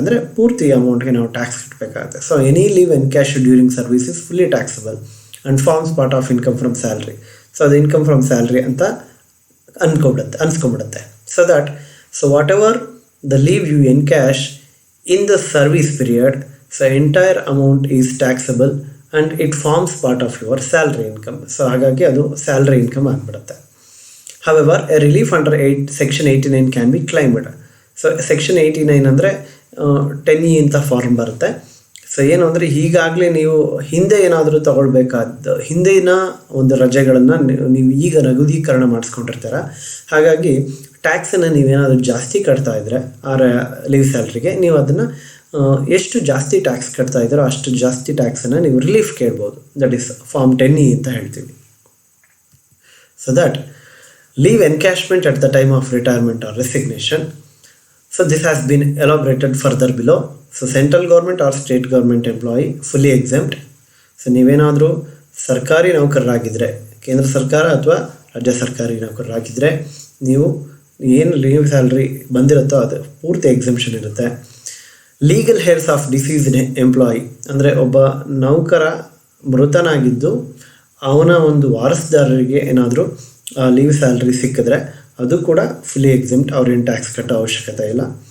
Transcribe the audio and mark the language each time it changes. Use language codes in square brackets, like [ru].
[kn] ಅಂದರೆ ಪೂರ್ತಿ ಅಮೌಂಟ್ಗೆ ನಾವು ಟ್ಯಾಕ್ಸ್ ಕಟ್ಟಬೇಕಾಗುತ್ತೆ. [en] So any leave encash during service is fully taxable and forms part of income from salary. [kn] So ಅದು income from salary ಅಂತ ಅನ್ಸ್ಕೊಂಬಿಡುತ್ತೆ. [en] So that so whatever the leave you encash in the service period so entire amount is taxable and it forms part of your salary income. [kn] So ಹಾಗಾಗಿ ಅದು salary income ಆಗಿಬಿಡುತ್ತೆ. [en] However a relief under section 89 can be claimed. [kn] So section 89 ಅಂದರೆ 10E ಅಂತ form ಬರುತ್ತೆ. So ಏನು ಅಂದರೆ ಈಗಾಗಲೇ ನೀವು ಹಿಂದೆ ಏನಾದರೂ ತಗೊಳ್ಬೇಕಾದ ಹಿಂದಿನ ಒಂದು ರಜೆಗಳನ್ನು ನೀವು ಈಗ ನಗದೀಕರಣ ಮಾಡಿಸ್ಕೊಂಡಿರ್ತೀರ. ಹಾಗಾಗಿ ಟ್ಯಾಕ್ಸನ್ನು ನೀವೇನಾದರೂ ಜಾಸ್ತಿ ಕಟ್ತಾ ಇದ್ದರೆ ಆ ಲೀವ್ ಸ್ಯಾಲ್ರಿಗೆ, ನೀವು ಅದನ್ನು ಎಷ್ಟು ಜಾಸ್ತಿ ಟ್ಯಾಕ್ಸ್ ಕಟ್ತಾ ಇದ್ದೀರೋ ಅಷ್ಟು ಜಾಸ್ತಿ ಟ್ಯಾಕ್ಸನ್ನು ನೀವು ರಿಲೀಫ್ ಕೇಳ್ಬೋದು. [en] that is form 10E [kn] ಅಂತ ಹೇಳ್ತೀವಿ. [en] So that leave encashment at the time of retirement or resignation. So this has been elaborated further below. So central government or state government employee fully exempt. [kn] So ನೀವೇನಾದರೂ ಸರ್ಕಾರಿ ನೌಕರರಾಗಿದ್ದರೆ, ಕೇಂದ್ರ ಸರ್ಕಾರ ಅಥವಾ ರಾಜ್ಯ ಸರ್ಕಾರಿ ನೌಕರರಾಗಿದ್ದರೆ, ನೀವು ಏನು ಲೀವ್ ಸ್ಯಾಲ್ರಿ ಬಂದಿರುತ್ತೋ ಅದು ಪೂರ್ತಿ ಎಕ್ಸೆಂಪ್ಷನ್ ಇರುತ್ತೆ. [en] legal heirs of deceased employee [kn] ಅಂದರೆ ಒಬ್ಬ ನೌಕರ ಮೃತನಾಗಿದ್ದು ಅವನ ಒಂದು ವಾರಸುದಾರರಿಗೆ ಏನಾದರೂ ಲೀವ್ ಸ್ಯಾಲ್ರಿ ಸಿಕ್ಕಿದ್ರೆ ಅದು ಕೂಡ ಫುಲ್ಲಿ ಎಕ್ಸೆಂಪ್ಟ್, ಅವ್ರೇನು ಟ್ಯಾಕ್ಸ್ ಕಟ್ಟೋ ಅವಶ್ಯಕತೆ ಇಲ್ಲ.